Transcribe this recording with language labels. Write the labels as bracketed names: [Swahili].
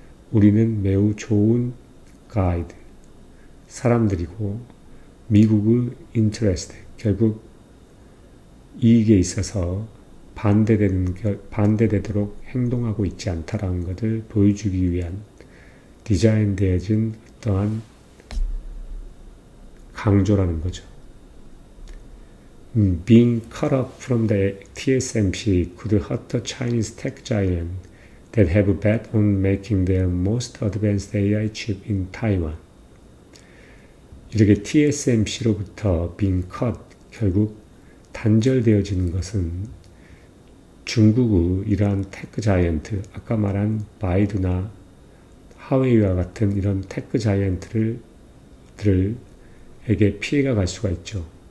[Korean] 우리는 매우 좋은 가이드 사람들이고 미국의 인터레스트 결국 이익에 있어서 반대되도록 행동하고 있지 않다라는 것을 보여주기 위한 디자인되어진 어떠한 강조라는 거죠. [English] Being cut off from the TSMC could hurt the Chinese tech giant that have bet on making their most advanced AI chip in Taiwan. [Korean] 이렇게 TSMC로부터 [English] being cut, [Korean] 결국 단절되어지는 것은 중국의 이러한 테크 자이언트, 아까 말한 바이두나 하웨이와 같은 이런 테크 자이언트들에게 피해가 갈 수가 있죠.